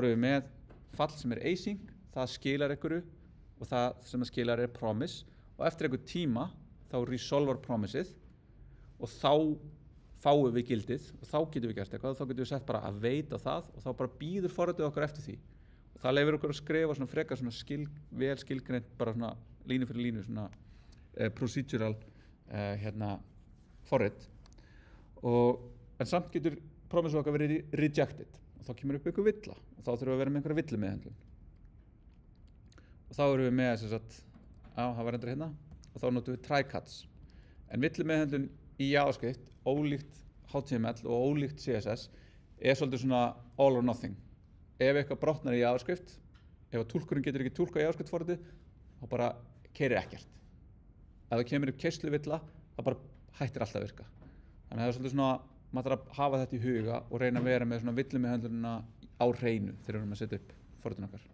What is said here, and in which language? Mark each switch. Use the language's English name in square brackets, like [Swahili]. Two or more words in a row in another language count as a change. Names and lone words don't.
[Icelandic] erum við með fall sem er async, það skilar ykkur og það sem það skilar er promise og eftir einhver tíma þá resolver promiseið og þá fáum við gildið og þá getum við gert eitthvað og þá getum við sett bara að veita það og þá bara býður forritið okkur eftir því og það leyfir okkur að skrifa svona frekar svona vel skilgreint bara svona línu fyrir línu svona procedural forrit en samt getur promisið okkar verið rejected og þá kemur upp einhver villa og þá þurfum við að vera með einhverja villumeðhöndlun og þá erum við með það var endur hérna og og þá notum við try-catch. En villumeðhöndlun í JavaScript, ólíkt HTML og ólíkt CSS, svolítið svona [English] all or nothing. [Icelandic] Ef eitthvað brotnar í JavaScript, ef túlkurinn getur ekki túlkað JavaScript forritið, þá bara keyrir ekkert. Ef það kemur upp keysluvilla, það bara hættir alltaf að virka. Þannig að það svolítið svona, maður þarf að hafa þetta í huga og reyna að vera með svona villumeðhöndlunina á hreinu þegar við erum að setja upp forritin okkar.